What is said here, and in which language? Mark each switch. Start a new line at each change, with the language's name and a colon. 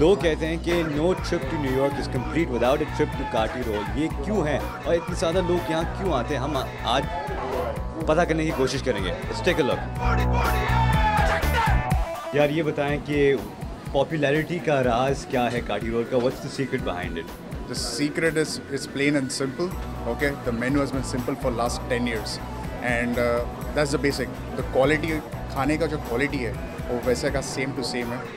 Hindi: लोग कहते हैं कि
English: No trip to New York is complete without a trip to kati roll.
Hindi: ये क्यों है और इतने ज़्यादा लोग यहाँ क्यों आते हैं, हम आज पता करने की कोशिश करेंगे।
English: Let's take a look.
Hindi: यार ये बताएं कि पॉपुलैरिटी का राज क्या है काटी रोल का?
English: What's the secret behind it? The secret is plain and simple. Okay, the menu has been simple for last 10 years, and that's the basic.
Hindi: The quality, खाने का जो quality है वो वैसे का same to same है.